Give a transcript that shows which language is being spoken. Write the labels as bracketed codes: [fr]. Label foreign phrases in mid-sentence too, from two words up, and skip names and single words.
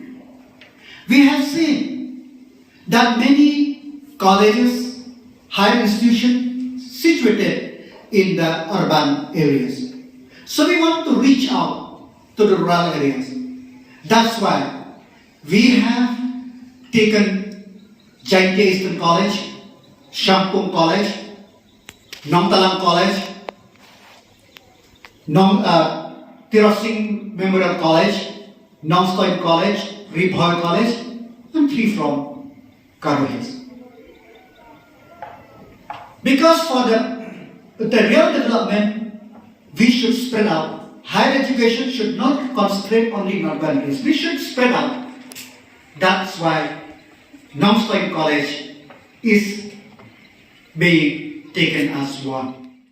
[en] We have seen that many colleges, higher institutions situated in the urban areas. So we want to reach out to the rural areas. That's why we have taken Jaintia Eastern College, Shampung College, Nongtalang College, Tirosing Memorial College, Nongstoiñ College, Ribhoy College, and 3 from Karo Hills. Because for the real development, we should spread out. Higher education should not concentrate only in urban areas. We should spread out. That's why Nongstoiñ College is being taken as one.